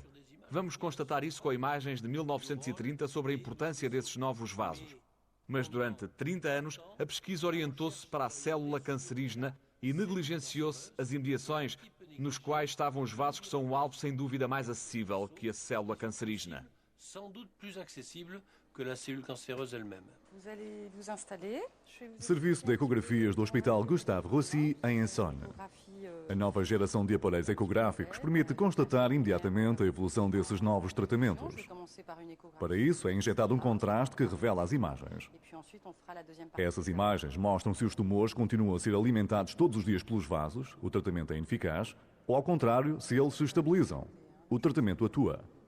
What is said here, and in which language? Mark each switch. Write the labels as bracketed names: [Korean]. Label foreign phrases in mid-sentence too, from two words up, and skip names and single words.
[Portuguese] Vamos constatar isso com imagens de 1930 sobre a importância desses novos vasos. Mas durante 30 anos, a pesquisa orientou-se para a célula cancerígena e negligenciou-se as imediações nos quais estavam os vasos que são o alvo sem dúvida mais acessível que a célula cancerígena. [French] Sans doute plus accessible que la cellule cancéreuse elle-même. Vous allez vous installer. [Portuguese] Serviço de ecografias do Hospital Gustave Roussy, em Essonne. A nova geração de aparelhos ecográficos permite constatar imediatamente a evolução desses novos tratamentos. Para isso, é injetado um contraste que revela as imagens. Essas imagens mostram se os tumores continuam a ser alimentados todos os dias pelos vasos, o tratamento é ineficaz, ou, ao contrário, se eles se estabilizam, o tratamento atua.